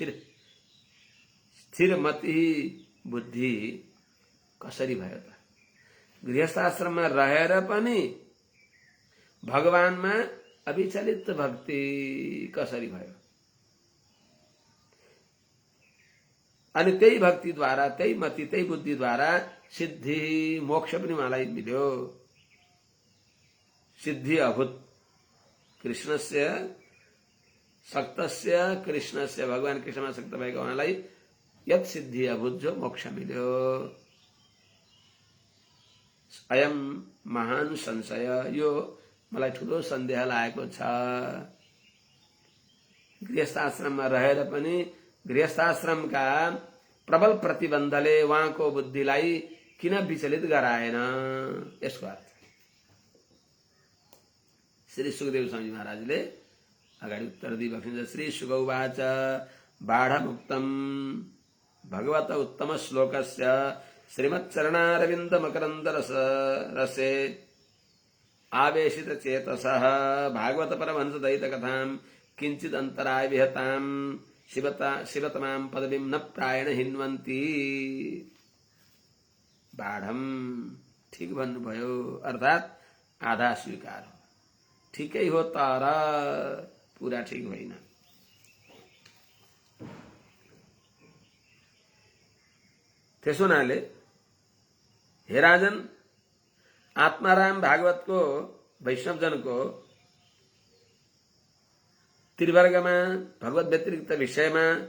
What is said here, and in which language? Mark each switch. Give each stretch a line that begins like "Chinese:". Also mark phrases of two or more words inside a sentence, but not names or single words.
Nepali: स्थिर मति बुद्धि कसरी भयो त गृहस्थाश्रममा रहेर पनि भगवानमा अविचलित भक्ति कसरी भयो अनि त्यही भक्तिद्वारा त्यही मति त्यही बुद्धिद्वारा सिद्धि मोक्ष पनि उहाँलाई मिल्यो
Sanskrit: सिद्धि अभूत कृष्णस्य सक्तस्य कृष्णस्य
Nepali: भगवान कृष्णमा सक्त भएको उहाँलाई
Sanskrit: यत सिद्धि अभूत
Nepali: जो मोक्ष मिल्यो
Sanskrit: अयम महान संशय
Nepali: यो मलाई ठुलो सन्देह लागेको छ गृहस्थाश्रममा रहेर पनि गृहस्थाश्रमका प्रबल प्रतिबन्धले उहाँको बुद्धिलाई किन विचलित गराएन यसको अर्थ श्री सुखदेव स्वामी महाराजले अगाडि उत्तर दिइबक्सिन्छ
Sanskrit: श्री सुगौवाच बाढमुक्तम भगवत उत्तम श्लोकस्य श्रीमच्चरणारविन्द मकरन्द रसे आवेशित चेतसः भागवत परमहंस दयित कथां किंचित अंतराय विहतां शिवतमां पदवीं न प्रायण हिन्वन्ति
Nepali: बाढम ठीक भन्नुभयो अर्थात आधा स्वीकार हो ठिकै हो तर पूरा ठीक होइन त्यसो हुनाले हे राजन आत्माराम भागवत को वैष्णवजन को त्रिवर्गमा भगवत व्यतिरिक्त विषयमा